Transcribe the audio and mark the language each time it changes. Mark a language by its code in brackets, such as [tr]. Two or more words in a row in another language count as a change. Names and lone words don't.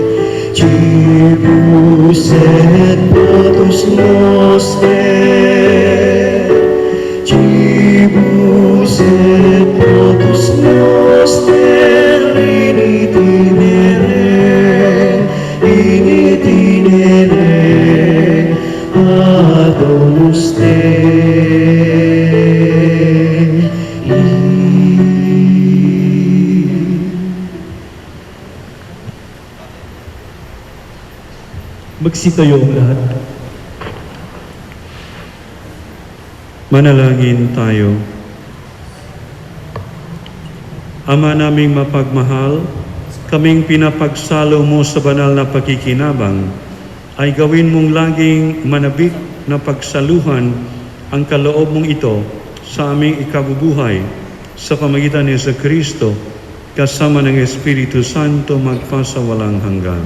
[la] Cibus et potus noster, Cibus et potus noster, in itinere ad Domus Dei. [tl] Magsitayo ang lahat. Manalangin tayo. Ama naming mapagmahal, kaming pinapagsalo mo sa banal na pakikinabang, ay gawin mong laging manabik na pagsaluhan ang kaloob mong ito sa aming ikabubuhay sa pamagitan ni Kristo kasama ng Espiritu Santo magpasawalang hanggan.